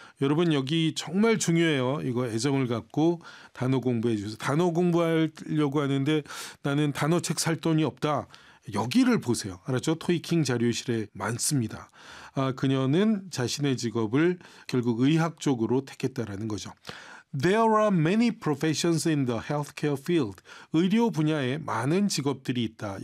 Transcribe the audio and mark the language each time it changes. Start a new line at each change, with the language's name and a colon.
Korean: 여러분 여기 정말 중요해요. 이거 애정을 갖고 단어 공부해 주세요. 단어 공부하려고 하는데 나는 단어책 살 돈이 없다. 여기를 보세요. 알았죠? 토익킹 자료실에 많습니다. 그녀는 자신의 직업을 결국 의학 쪽으로 택했다라는 거죠.
English: There are many professions in the healthcare field.
Korean: 의료 분야에 많은 직업들이 있다.